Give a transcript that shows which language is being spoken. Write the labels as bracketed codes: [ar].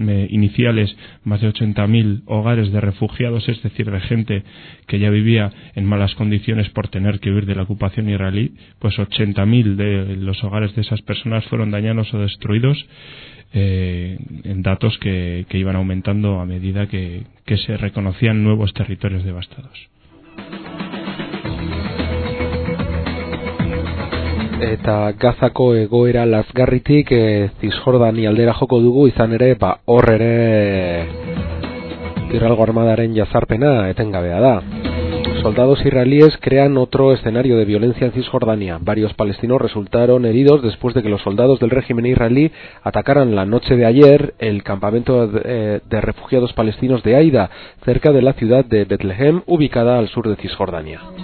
[es] iniciales, más de 80.000 hogares de refugiados, es decir, de gente que ya vivía en malas condiciones por tener que huir de la ocupación israelí, pues 80.000 de los hogares de esas personas fueron dañados o destruidos, en datos que iban aumentando a medida que se reconocían nuevos territorios devastados. [eu] Eta Gazako egoera lazgarritik Cisjordania aldera joko dugu, izan ere ba hor ere Israelgo armadaren jazarpena etengabea da. [es] Soldados israelíes crean otro escenario de violencia en Cisjordania. Varios palestinos resultaron heridos después de que los soldados del régimen israelí atacaran la noche de ayer el campamento de refugiados palestinos de Aida, cerca de la ciudad de Betlehem, ubicada al sur de Cisjordania.